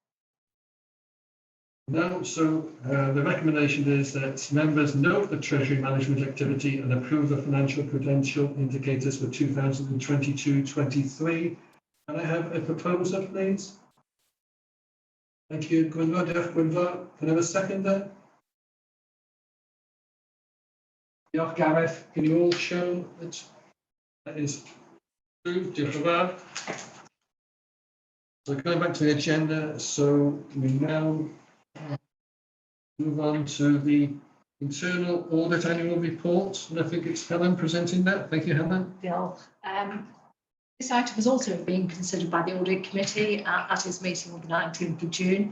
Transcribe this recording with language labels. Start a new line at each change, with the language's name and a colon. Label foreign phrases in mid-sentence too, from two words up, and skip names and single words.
English: No, so the recommendation is that members note the treasury management activity and approve the financial prudential indicators for 2022-23. Can I have a proposer, please? Thank you, Gwynfor. Gwynfor, can I have a seconder?
Welsh: Diolch, Gareth.
English: Can you all show that that is approved?
Welsh: Diolch yn fawr.
English: So going back to the agenda, so we now move on to the internal audit annual report, and I think it's Helen presenting that. Thank you, Helen.
Welsh: Diolch.
English: This item has also been considered by the Audit Committee at its meeting on the 19th of June.